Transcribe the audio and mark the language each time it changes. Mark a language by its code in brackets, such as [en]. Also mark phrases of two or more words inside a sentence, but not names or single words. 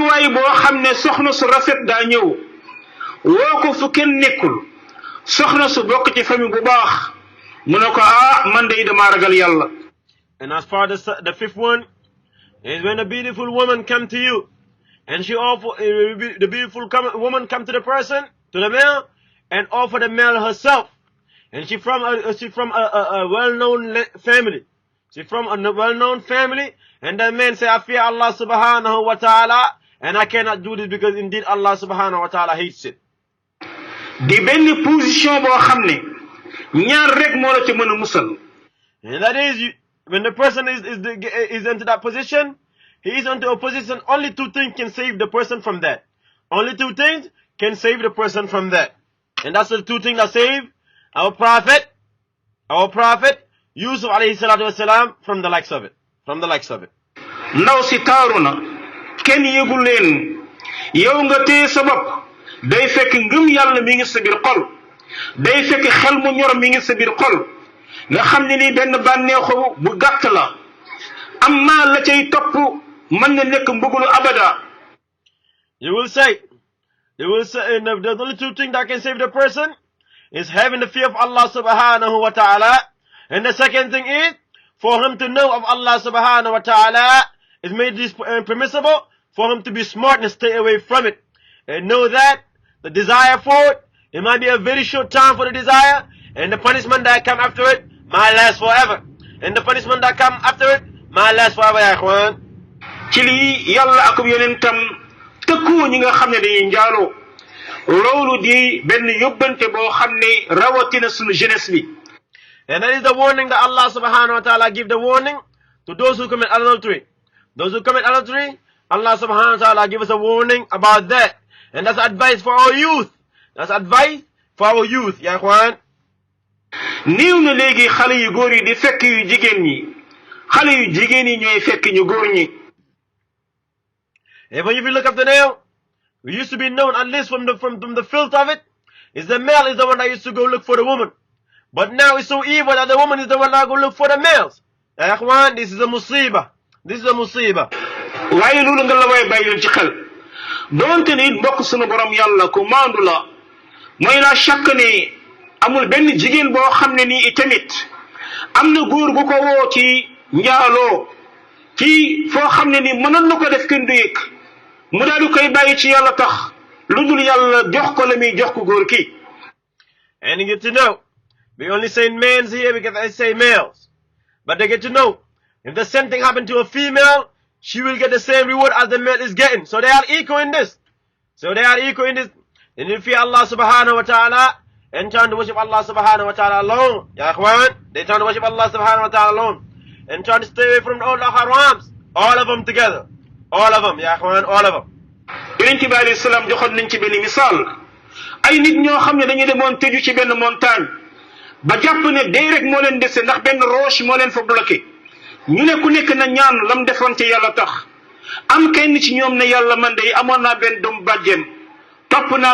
[wo] boo xam ne soxna su rafet daa ñëw woo ko fu kenn nekkul soxna su bokk ci famille bu baax mu ne ko man day dama ragal yàlla. [en] And as far as the fifth one is when a beautiful woman come to you, and she offer the beautiful woman come to the person, to the male, and offer the male herself, and she from a well-known family. She from a well-known family, and the man say, I fear Allah [ar] سبحانه وتعالى, [en] and I cannot do this because indeed Allah [ar] سبحانه وتعالى [en] hates it. [wo] di benn position boo xam ne ñaar rek moo la ci mën a musal. [en] And that is, when the person is into that position, he is into a position, only two things can save the person from that. Only two things can save the person from that. And that's the two things that save our prophet, Yusuf [ar] عليه الصلاة والسلام, [en] from the likes of it. [wo] ndaw si taaru na kenn yëgul leen yow nga téye sa bopp day fekk ngëm yàlla mi ngi sa biir xol day fekk xel mu ñor mi ngi sa biir xol nga xam ne lii benn bànneexu bu gàtt la amma la cay topp mën na nekk mbugulu abada. [en] You will say, the only two things that can save the person is having the fear of Allah [ar] سبحانه وتعالى. [en] And the second thing is, for him to know of Allah [ar] سبحانه وتعالى [en] is made this permissible, for him to be smart and stay away from it. And know that the desire for it might be a very short time for the desire, and the punishment that come after it might last forever. And the punishment that come after it might last forever, [ar] يا إخوان. [wo] ci lii yàlla ak yonentam tëkku ñi nga xam ne dañuy njaaloo loolu di benn yóbbante boo xam ne rawatina sunu jeunesse bi. [en] And that is the warning that Allah [ar] سبحانه وتعالى [en] give the warning to those who commit adultery. Those who commit adultery, Allah [ar] سبحانه وتعالى [en] give us a warning about that. And that's advice for our youth. That's advice for our youth, [ar] يا إخوان. [wo] néew na léegi xale yu góor yi di fekk yu jigéen ñi xale yu jigéen yi ñooy fekk ñu góor ñi. [en] Even if you look up the now, we used to be known, at least from the filth of it, is the male is the one that used to go look for the woman. But now it's so evil that the woman is the one that go look for the males. [ar] يا إخوان, [en] this is a musiba. This is a musiba. [wo] waaye loolu nga la way bàyyi ci xel doonte ni bokk sunu borom yàlla ku maandu la mooy la chaque ne amul benn jigéen boo xam ne nii itamit am na góor gu ko woo ci njaaloo ci foo xam ne ni mënoon na ko def kenn du yëg mu daal di koy bàyyi ci yàlla tax lu dul yàlla jox ko la muy jox ko góor ki. [en] And you get to know, we only say males here because I say males, but they get to know, if the same thing happened to a female, she will get the same reward as the male is getting. So they are equal in this. And if fear Allah [ar] سبحانه وتعالى [en] and trying to worship Allah [ar] سبحانه وتعالى [en] alone, [ar] يا إخوان, [en] they trying to worship Allah [ar] سبحانه وتعالى [en] alone and trying to stay away from all the harams, all of them together, all of them, [ar] يا إخوان, [en] all of them. [wo] Yonent bi [ar] عليه السلام [wo] joxoon nañ ci benn misaal ay nit ñoo xam ne dañu demoon tëju ci benn montagne ba jàpp ne dee rek moo leen dese ndax benn roche moo leen fa bloqué ñu ne ku nekk na ñaan lam defoon ci yàlla tax am kenn ci ñoom ne yàlla man de amoon naa benn doom bàjjen topp naa